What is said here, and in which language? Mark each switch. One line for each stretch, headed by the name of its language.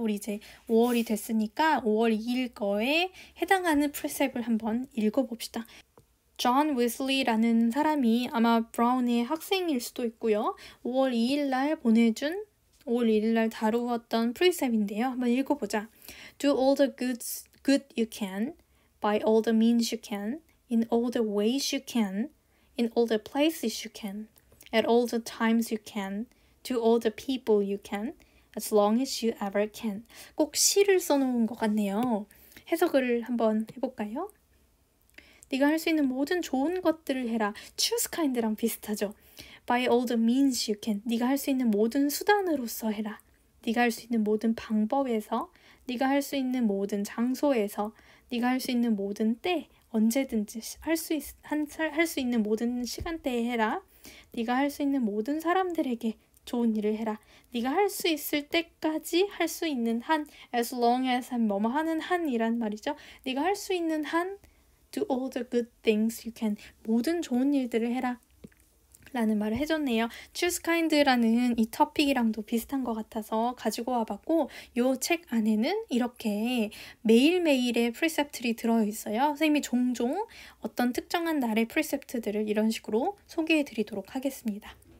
Korean: 우리 이제 5월이 됐으니까 5월 2일 거에 해당하는 프리셉트를 한번 읽어봅시다. 존 위슬리라는 사람이 아마 브라운의 학생일 수도 있고요. 5월 2일 날 보내준 5월 1일 날 다루었던 프리셉트인데요. 한번 읽어보자.
English: Do all the good you can, by all the means you can, in all the ways you can, in all the places you can. at all the times you can, to all the people you can, as long as you ever can.
Korean: 꼭 시를 써놓은 것 같네요. 해석을 한번 해볼까요? 네가 할 수 있는 모든 좋은 것들을 해라. choose kind랑 비슷하죠.
English: By all the means you can.
Korean: 네가 할 수 있는 모든 수단으로서 해라. 네가 할 수 있는 모든 방법에서, 네가 할 수 있는 모든 장소에서, 네가 할 수 있는 모든 때, 언제든지 할 수 있는 모든 시간대에 해라. 네가 할 수 있는 모든 사람들에게 좋은 일을 해라. 네가 할 수 있을 때까지 할 수 있는 한,
English: as long as
Korean: 뭐뭐 하는 한이란 말이죠. 네가 할 수 있는 한,
English: do all the good things you can.
Korean: 모든 좋은 일들을 해라. 라는 말을 해줬네요. choose kind라는 이 토픽이랑도 비슷한 것 같아서 가지고 와봤고, 이 책 안에는 이렇게 매일매일의 프리셉트들이 들어있어요. 선생님이 종종 어떤 특정한 날의 프리셉트들을 이런 식으로 소개해드리도록 하겠습니다.